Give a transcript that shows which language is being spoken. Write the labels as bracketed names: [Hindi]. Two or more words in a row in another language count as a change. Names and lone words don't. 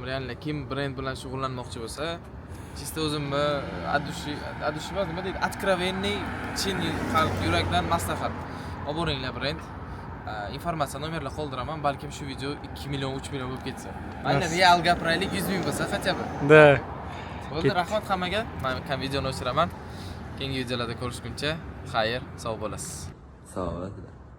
[Uzbek] Realni kim brend bilan shug'ullanmoqchi bo'lsa, чисто o'zimni adushi nima deydi? Откровенный chin qalb yurakdan maslahat. Olib boringlar brend. Informatsiya nomerlar qoldiraman, balkim shu video 2 million, 3 million bo'lib ketsa. Mayli real gapiraylik, 100 ming bo'lsa [Russian] хотя бы. [Uzbek] Da. Bo'ldi, rahmat hammaga. Men videoni o'chiraman. Keyingi videolarda ko'rishguncha, xayr, sog' bo'lasiz. [Turkish] Sağ ol.